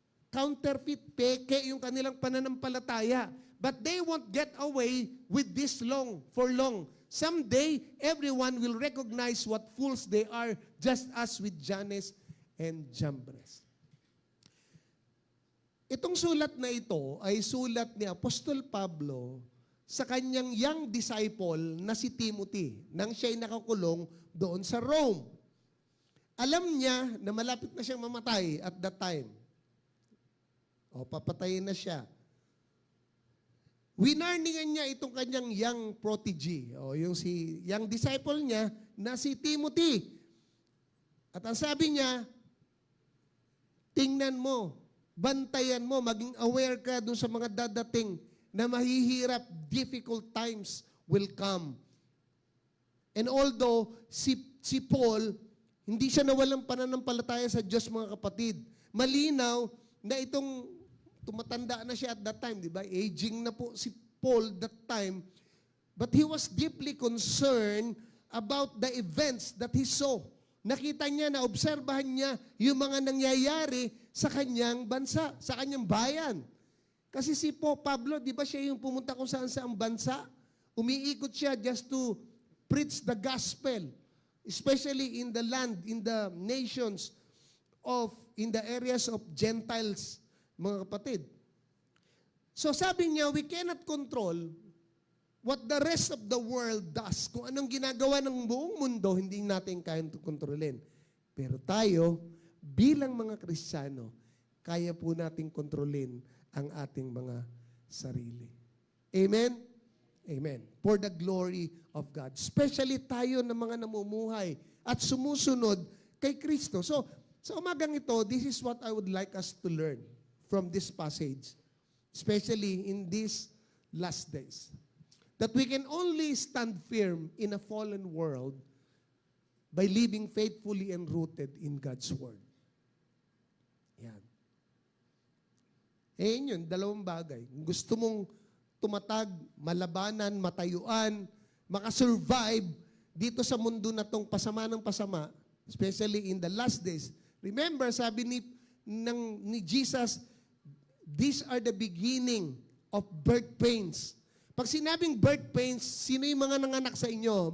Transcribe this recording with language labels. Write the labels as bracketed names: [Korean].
[English] Counterfeit, [Filipino] peke yung kanilang pananampalataya. [English] But they won't get away with this for long. Someday, everyone will recognize what fools they are, just as with Jannes and Jambres. [Filipino] Itong sulat na ito ay sulat ni Apostol Pablo sa kanyang young disciple na si Timothy, nang siya'y nakakulong doon sa Rome. Alam niya na malapit na siyang mamatay [English] at that time. [Filipino] O, papatayin na siya. Winarningan niya itong kanyang young prodigy, o yung young disciple niya na si Timothy. At ang sabi niya, tingnan mo, bantayan mo, maging aware ka dun sa mga dadating na mahihirap, [English] difficult times will come. [Filipino] And although si Paul, hindi siya nawalang pananampalataya sa Diyos, mga kapatid, malinaw na itong tumatanda na siya at that time, di ba? Aging na po si Paul [English] that time. But he was deeply concerned about the events that he saw. [Filipino] Nakita niya, naobserbahan niya yung mga nangyayari sa kanyang bansa, sa kanyang bayan. Kasi si Pablo, di ba siya yung pumunta kung saan saang bansa? Umiikot siya [English] just to preach the gospel, especially in the land, in the nations in the areas of Gentiles, [Filipino] mga kapatid. So sabi niya, [English] we cannot control what the rest of the world does. [Filipino] Kung anong ginagawa ng buong mundo, hindi natin kayang kontrolin. Pero tayo, bilang mga Kristiyano, kaya po nating kontrolin ang ating mga sarili. Amen? Amen. [English] For the glory of God. [Filipino] Especially tayo na mga namumuhay at sumusunod kay Kristo. [English] So, [Filipino] sa umagang ito, [English] this is what I would like us to learn from this passage, especially in these last days. That we can only stand firm in a fallen world by living faithfully and rooted in God's Word. [Filipino] Yan. Yun, dalawang bagay. Kung gusto mong tumatag, malabanan, matayuan, makasurvive dito sa mundo na tong pasama ng pasama, especially in the last days. [English] Remember, [Filipino] sabi ni [English] Jesus, these are the beginning of birth pains. [Filipino] Pag sinabing birth pains, sino yung mga nanganak sa inyo?